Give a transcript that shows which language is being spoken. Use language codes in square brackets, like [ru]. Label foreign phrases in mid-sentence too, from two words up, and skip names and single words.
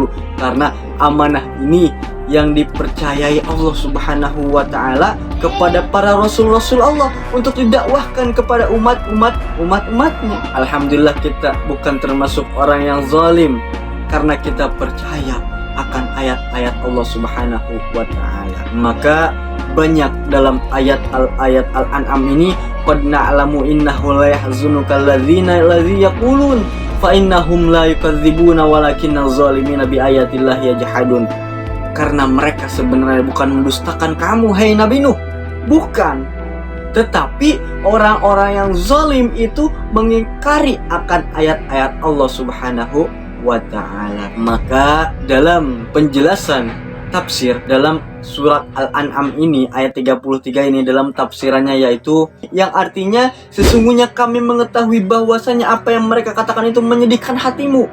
[id] Karena amanah ini yang dipercayai Allah [ar] سبحانه وتعالى [id] kepada para rasul-rasul Allah untuk didakwahkan kepada umatnya. Alhamdulillah kita bukan termasuk orang yang zalim karena kita percaya akan ayat-ayat Allah [ar] سبحانه وتعالى. [id] Maka banyak dalam ayat Al-An'am ini, [ar] قد نعلم إنه ليحزنك الذي يقولون فإنهم لا يكذبونك ولكن الظالمين بآيات الله يجحدون. [id] Karena mereka sebenarnya bukan mendustakan kamu, hai Nabi Nuh. Bukan. Tetapi orang-orang yang zalim itu mengingkari akan ayat-ayat Allah [ar] سبحانه وتعالى. [id] Maka dalam penjelasan tafsir dalam surat Al-An'am ini, ayat 33 ini, dalam tafsirannya yaitu yang artinya sesungguhnya kami mengetahui bahwasanya apa yang mereka katakan itu menyedihkan hatimu.